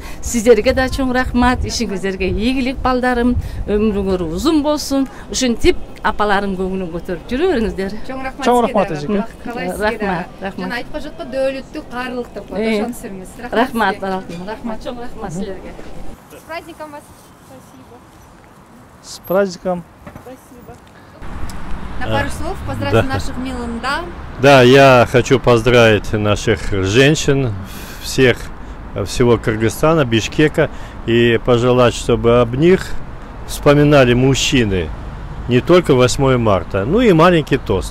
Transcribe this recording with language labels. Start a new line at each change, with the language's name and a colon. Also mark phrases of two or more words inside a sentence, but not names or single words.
Kyrgyz: Сиздерге да чоң рахмат. Ишиңиздерге ийгилик, балдарым. Өмүрүңөр узун болсун. Ушинтип апаларым көңүлүн көтөрүп жүрө бериңиздер. Чоң рахмат эжеке. Рахмат. Жана айтып жатко дөөлүттүк, каалык деп коет. Ошону сүрүңүз. Рахмат, рахмат, чоң рахмат силерге.
Russian: С праздником вас. С праздником. На пару слов поздравьте наших милых дам. Да, я хочу поздравить наших женщин, всего Кыргызстана, Бишкека, и пожелать, чтобы об них вспоминали мужчины не только 8 марта, ну и маленький тост.